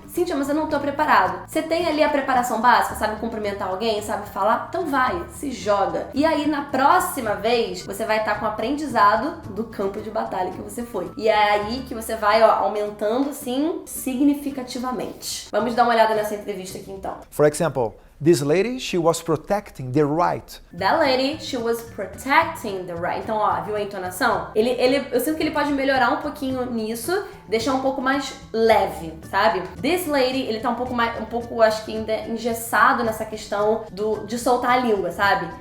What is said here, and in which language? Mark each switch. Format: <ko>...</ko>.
<pt>Cíntia, mas eu não tô preparado. Você tem ali a preparação básica, sabe cumprimentar alguém, sabe falar? Então vai, se joga. E aí na próxima vez, você vai estar com o aprendizado do campo de batalha que você foi. E é aí que você vai aumentando, sim, significativamente. Vamos dar uma olhada nessa entrevista aqui então.</pt> <en>For example, this lady, she was protecting the right. That lady, she was protecting the right.</en> <pt>Então, viu a entonação? Eu sinto que ele pode melhorar um pouquinho nisso, deixar um pouco mais leve, sabe?</pt> <en>This lady,</en> <pt>ele tá um pouco, acho que ainda engessado nessa questão de soltar a língua, sabe?</pt>